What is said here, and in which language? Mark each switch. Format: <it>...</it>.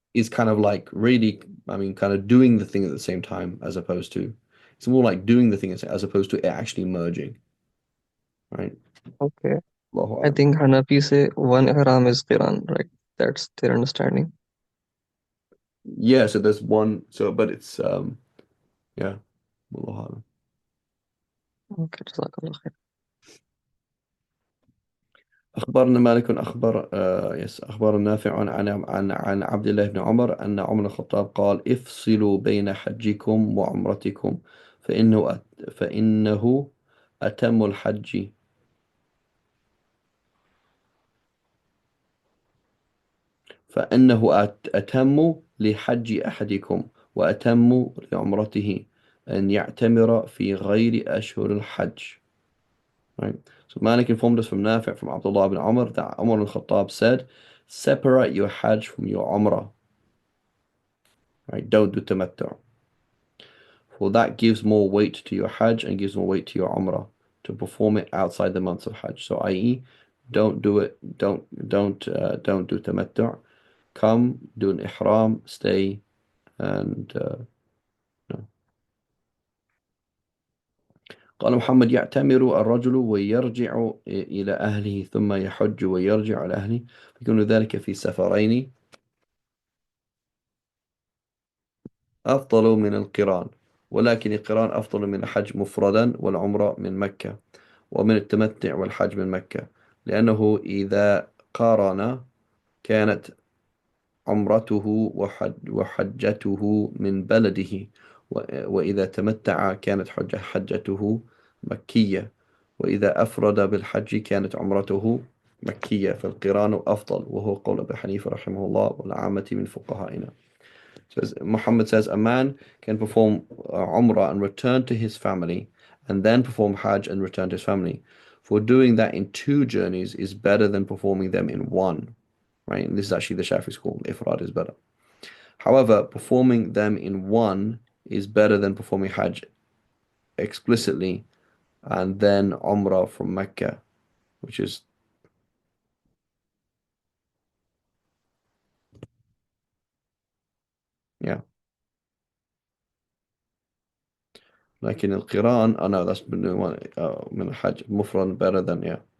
<en>is kind of like really, I mean, kind of doing the thing at the same time as opposed to, it's more like doing the thing as opposed to it actually merging, right? Okay.</en> <ar>Allahu</ar> <en>I</en> <ar>Alam.</ar> <en>think Hanafi say one ihram is Quran, right? That's their understanding. Yeah, so there's one, so, but it's, yeah, Allahu Alam. Okay, Jazakallah khair.</en> <ar>أخبرنا مالك أخبر نافع عن عبد الله بن عمر أن عمر الخطاب قال افصلوا بين حجكم وعمرتكم فإنه أتم الحج فإنه أتم لحج أحدكم وأتم لعمرته أن يعتمر في غير أشهر الحج.</ar> <en>Right. So Malik informed us from Nafi' from Abdullah ibn Umar that Umar al-Khattab said, separate your Hajj from your Umrah. Right. Don't do tamattu. For that gives more weight to your Hajj and gives more weight to your Umrah to perform it outside the months of Hajj. So i.e. don't do it, don't do tamattu. Come, do an ihram, stay and no.</en> <ar>قال محمد يعتمر الرجل ويرجع إلى أهله ثم يحج ويرجع إلى أهله يكون ذلك في سفرين أفضل من القران ولكن القران أفضل من الحج مفردا والعمرة من مكة ومن التمتع والحج من مكة لأنه إذا قارن كانت عمرته وحجته من بلده وإذا تمتع كانت حجته مكية وإذا أفرد بالحج كانت عمرته مكية فالقران أفضل وهو قول أبي حنيفة رحمه الله والعامة من فقهائنا.</ar> <en>So Muhammad says a man can perform Umrah and return to his family and then perform Hajj and return to his family. For doing that in two journeys is better than performing them in one, right? And this is actually the Shafi school. Ifrad is better. However, performing them in one is better than performing Hajj explicitly and then Umrah from Mecca, which is, yeah, like in Al-Quran, oh no, that's been one,</en> <ar>من الحج مفرد</ar> <en>better than, yeah.</en>